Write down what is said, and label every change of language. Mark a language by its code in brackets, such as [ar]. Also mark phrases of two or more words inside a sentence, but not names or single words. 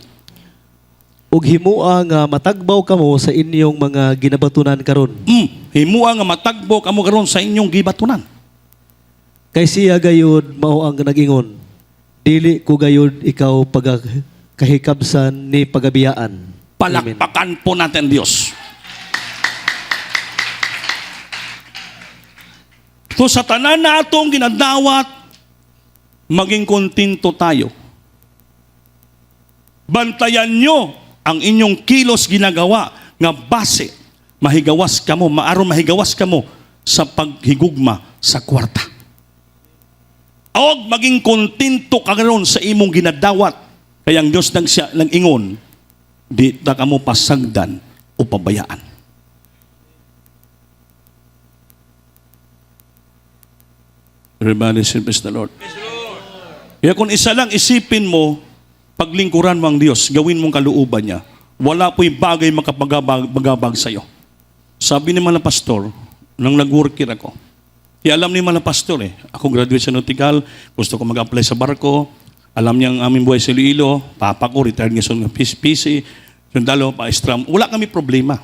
[ceb] Ug himua nga matagbaw kamo sa inyong mga ginabatunan karon. Himua nga matagbo kamo karon sa inyong gibatunan. Kay siya gayud mao ang nag-ingon, dili ko gayud ikaw pagkahikabsan ni pagabiyaan. Amen. [tl] Palakpakan po natin Diyos. So [ceb] sa tanan na atong ginadawat, [tl] maging kontento tayo. [ceb] Bantayan nyo ang inyong kilos ginagawa nga base, mahigawas kamo, maaron mahigawas kamo sa paghigugma sa kwarta. Og [tl] maging kontento ka [ceb] karon sa imong ginadawat. Kaya ang Diyos nang ingon, di ta kamo pasagdan o pabayaan. [en] Everybody say, praise the Lord. [tl] Kaya kung isa lang isipin mo, paglingkuran mo ang Diyos, gawin mong kalooban niya, wala po'y bagay makapagabag sa iyo. Sabi ni mga pastor, nang nag-worker ako, alam ni mga pastor ako graduate sa nautical, gusto ko mag-apply sa barko, alam niya ang aming buhay sa Iloilo, papa ko, retired nga sa PC, sundalo, pa-extra, wala kami problema.